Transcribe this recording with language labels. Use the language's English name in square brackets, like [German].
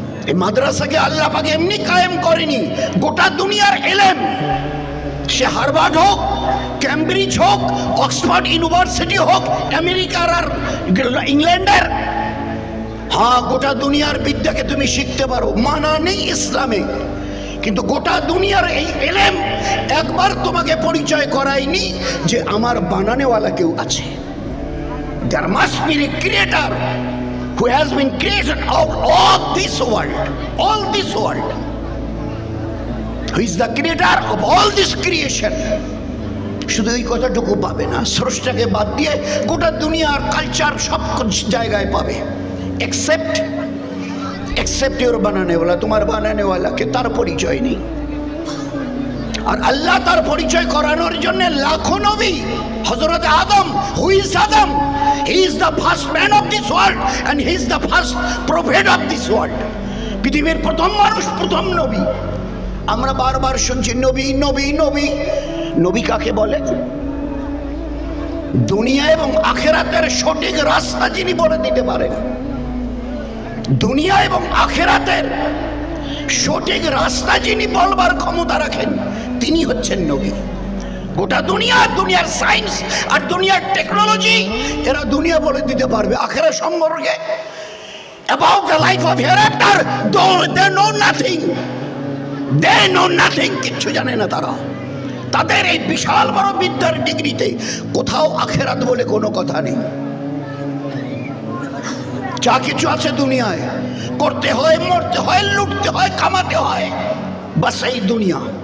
[Bangla] এই মাদ্রাসাকে আল্লাহ পাক এমনি কায়েম করেনি। গোটা দুনিয়ার এলেম, সে হার্ভার্ড হোক, ক্যামব্রিজ হোক, অক্সফোর্ড ইউনিভার্সিটি হোক, আমেরিকার আর ইংল্যান্ডের, হ্যাঁ, গোটা দুনিয়ার বিদ্যাকে তুমি শিখতে পারো, মানা নেই ইসলামে, কিন্তু গোটা দুনিয়ার এই এলেম একবার তোমাকে পরিচয় করায়নি যে আমার বানানেওয়ালা কেউ আছে। [English] There must be a creator who has been created out of this world, all this world, who is the creator of all this creation. [Bangla] শুধু এই কথাটুকু পাবে না, স্রষ্টাকে বাদ দিয়ে গোটা দুনিয়ার কালচার সব জায়গায় পাবে, [English] except your [Bangla] বানানেওয়ালা। তোমার বানানেওয়ালাকে তার পরিচয় নেই। আর আল্লাহ তার পরিচয় করানোর জন্য লাখো নবী। [English] হযরত Adam, who is Adam? He is the first man of this world and he is the first prophet of this world. [Bangla] পৃথিবীর প্রথম মানুষ, প্রথম নবী। আমরা বারবার শুনছি নবী নবী নবী। নবী কাকে বলে? দুনিয়া এবং আখিরাতের সঠিক রাস্তা যিনি বলে দিতে পারেন, দুনিয়া এবং আখিরাতের সঠিক রাস্তা যিনি বলবার ক্ষমতা রাখেন, তিনি হচ্ছেন নবী। গোটা দুনিয়ার সায়েন্স আর দুনিয়ার টেকনোলজি, এরা দুনিয়া বলে দিতে পারবে আখিরাত সম্পর্কে। [English] About the life of hereafter, they know nothing. They know nothing. [Bangla] কিচ্ছু জানে না তারা। তাদের এই বিশাল বড় বিদ্যার ডিগ্রিতে কোথাও আখিরাত বলে কোনো কথা নেই। যা কিছু আছে দুনিয়ায়, করতে হয়, মরতে হয়, লুটতে হয়, কামাতে হয়, বাস এই দুনিয়া।